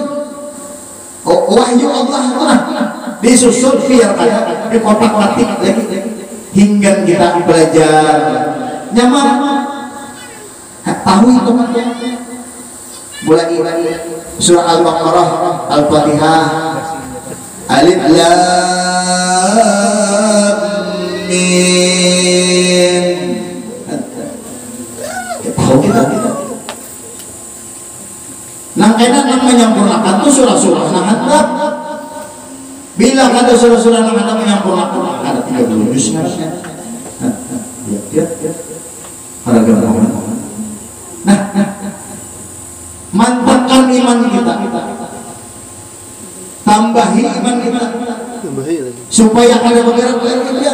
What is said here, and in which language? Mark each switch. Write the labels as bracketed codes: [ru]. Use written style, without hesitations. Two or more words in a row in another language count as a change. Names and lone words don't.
[id] wahyu Allah disusun biar kada dikotak-katik lagi hingga kita belajar nyaman tahu itu mulai surah Al-Baqarah, Al-Fatihah, [ar] Alif Lam Mim. [id] Tahu kita. [bjn] Nang kena nang menyempurnakan tuh surah-surah nang handap. Bila kata surah-surah nang handap menyempurnakan ada 30 juz. [id] Ya. Ada gambaran. Nah, mantapkan iman kita. Tambahi iman kita. Supaya ada bergerak-gerak kita.